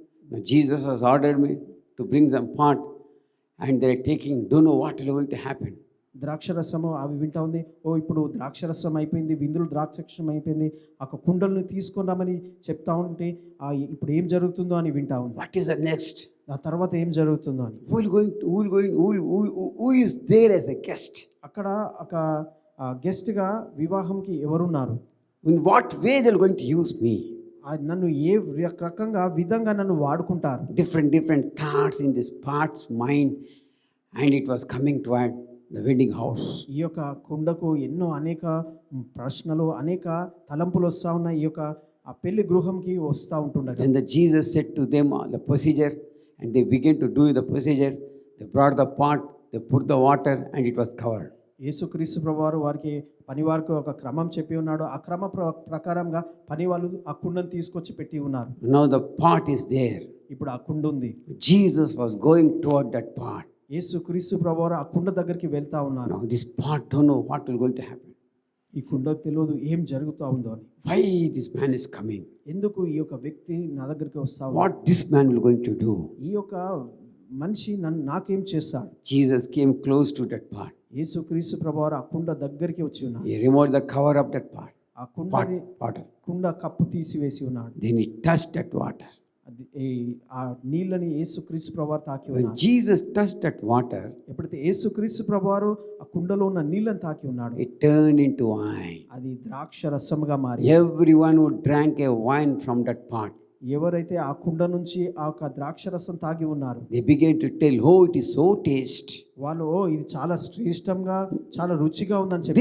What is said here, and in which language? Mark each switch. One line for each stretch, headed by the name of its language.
English: Now Jesus has ordered me to bring some pot, and they're taking. Don't know what is going to happen.
Telugu: ద్రాక్షరసము అవి వింటా ఉంది. ఇప్పుడు ద్రాక్షరసం అయిపోయింది, విందులు ద్రాక్షరసం అయిపోయింది, ఆ కుండలను తీసుకున్నామని చెప్తా ఉంటే ఇప్పుడు ఏం జరుగుతుందో అని వింటా ఉంది.
English: What is the next?
Telugu: ఆ తర్వాత ఏం జరుగుతుందో అని.
English: Who is there as a guest?
Telugu: అక్కడ ఒక గెస్ట్గా వివాహంకి ఎవరున్నారు?
English: In what way they're going to use me?
Telugu: నన్ను ఏ రకంగా విధంగా నన్ను వాడుకుంటారు?
English: Different thoughts in this part's mind, and it was coming toward the wedding house.
Telugu: ఈ యొక్క కుండకు ఎన్నో అనేక ప్రశ్నలు, అనేక తలంపులు వస్తూ ఉన్నాయి. ఈ యొక్క ఆ పెళ్లి గృహంకి వస్తూ ఉంటుండగా
English: Then the Jesus said to them the procedure, and they began to do the procedure. They brought the pot, they put the water, and it was covered.
Telugu: యేసుక్రీస్తు ప్రభువారు వారికి పనివారికి ఒక క్రమం చెప్పి ఉన్నాడు. ఆ క్రమ ప్రకారంగా పని వాళ్ళు ఆ కుండను తీసుకొచ్చి పెట్టి ఉన్నారు.
English: Now the pot is there.
Telugu: ఇప్పుడు ఆ కుండ ఉంది.
English: Jesus was going toward that pot.
Telugu: యేసుక్రీస్తు ప్రభువారు ఆ కుండ దగ్గరికి వెళ్తా ఉన్నారు.
English: Now this pot don't know what is going to happen.
Telugu: ఈ కుండకు తెలియదు ఏం జరుగుతూ ఉందో అని.
English: Why this man is coming?
Telugu: ఎందుకు ఈ యొక్క వ్యక్తి నా దగ్గరికి వస్తా ఉన్నాడు?
English: What this man will going to do?
Telugu: ఈ యొక్క మనిషి నాకేం చేస్తాడు?
English: Jesus came close to that pot.
Telugu: యేసుక్రీస్తు ప్రభువారు ఆ కుండ దగ్గరికి వచ్చి ఉన్నారు.
English: He removed the cover of that pot.
Telugu: ఆ
English: Water.
Telugu: కుండ కప్పు తీసివేసి ఉన్నాడు.
English: Then he touched that water.
Telugu: ఆ నీళ్ళని యేసుక్రీస్తు ప్రభువారు తాకి
English: When
Telugu: ఉన్నారు.
English: Jesus touched that water,
Telugu: ఎప్పుడైతే యేసుక్రీస్తు ప్రభువారు ఆ కుండలో ఉన్న నీళ్ళని తాకి ఉన్నాడు,
English: it turned into wine.
Telugu: అది ద్రాక్ష రసముగా మారి
English: Everyone who drank a wine from that pot,
Telugu: ఎవరైతే ఆ కుండ నుంచి ఆ యొక్క ద్రాక్ష రసం తాగి ఉన్నారు,
English: they began to tell, oh, it is so tasty.
Telugu: వాళ్ళు ఇది చాలా శ్రేష్టంగా చాలా రుచిగా ఉందని చెప్పి